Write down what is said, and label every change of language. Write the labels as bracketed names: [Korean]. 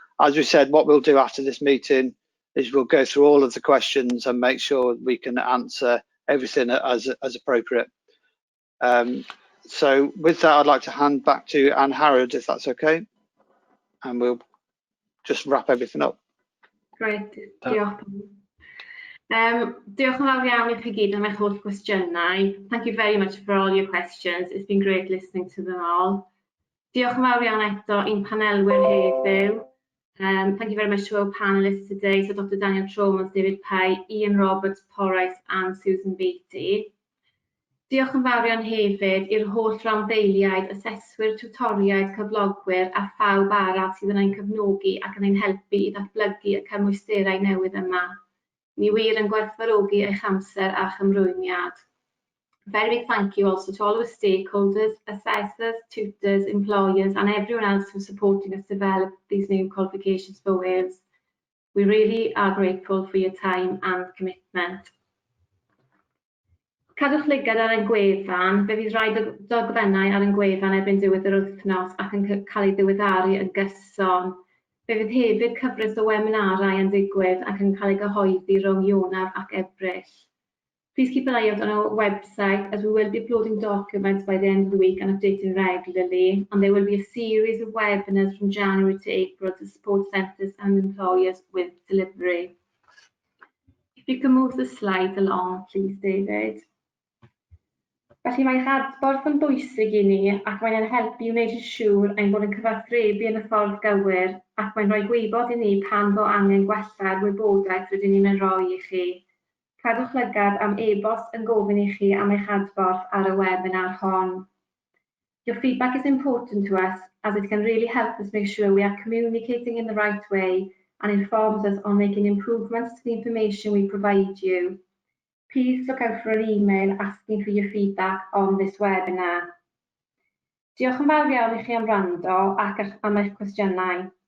[English] As we said, what we'll do after this meeting is we'll go through all of the questions and make sure we can answer everything as appropriate. So with that, I'd like to hand back to Anne Harrod, if that's okay, and we'll just wrap everything up. Great, [Welsh] diolch. Diolch yn fawr iawn I chi gyd am eich holl gwestiynau. [English] Thank you very much for all your questions. It's been great listening to them all. [Welsh] Diolch yn fawr iawn eto i'n panelwyr heddiw. [English] Thank you very much to our panelists today, so Dr Daniel Tromans, David Pye, Ian Roberts, Porrice and Susan Beattie. [Welsh] Diolch yn fawr iawn hefyd i'r holl randdeiliaid, aseswyr, tutoriaid, cyflogwyr a phawb arall sydd yn ein cyfnogi ac yn ein helpu I ddatblygu y cymwysterau newydd yma. Ni wir yn gwerthfawrogi eich amser a chymrwyniad. [English] Very big thank you also to all our stakeholders, assessors, tutors, employers and everyone else who's supporting us develop these new qualifications for Wales. We really are grateful for your time and commitment. [Welsh] Cadwch lygad ar ein gwefan, fe fydd rhaid dogfennau ar ein gwefan erbyn diwedd yr wythnos ac yn cael ei ddiweddaru yn gyson. Fe fydd hefyd cyfres o webinarau yn digwydd ac yn cael ei gyhoeddi rhwng Ionawr ac Ebrill. [English] Please keep an eye out on our website as we will be uploading documents by the end of the week and updating regularly, and there will be a series of webinars from January to April to support centres and employers with delivery. If you can move the slide along, please, David. [Welsh] Felly mae'ch adborth yn bwysig I ni ac mae'n ein helpu I wneud yn siŵr ein bod yn cyfathrebu yn y ffordd gywir ac mae'n rhoi gwybod I ni pan fo angen gwella'r wybodaeth rydyn ni'n ei roi I chi. Cadwch lygad am e-bost yn gofyn I chi am eich adborth ar y webinar hon. [English] Your feedback is important to us as it can really help us make sure we are communicating in the right way and informs us on making improvements to the information we provide you. Please look out for an email asking for your feedback on this webinar. [Welsh] Diolch yn fawr iawn I chi am wrando ac am eich cwestiynau.